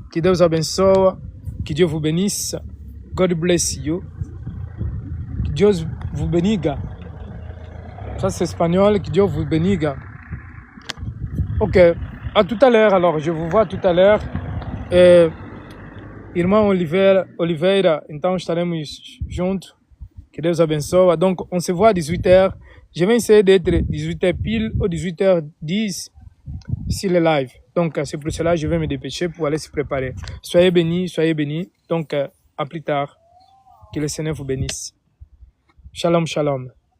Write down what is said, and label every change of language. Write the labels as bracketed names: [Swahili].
[French] Que Dieu vous abençoe. Que Dieu vous bénisse. [English] God bless you. [French] Que Dieu vous béniga. Ça, c'est espagnol. Que Dieu vous béniga. Ok. À tout à l'heure, alors, je vous vois tout à l'heure. [Portuguese] Irmão Oliveira, então estaremos juntos. Que Deus abençoe. [French] Donc, on se voit à 18h. Je vais essayer d'être 18h pile ou 18h10 sur le live. Donc, c'est pour cela que je vais me dépêcher pour aller se préparer. Soyez bénis, soyez bénis. Donc, à plus tard. Que le Seigneur vous bénisse. Shalom, shalom.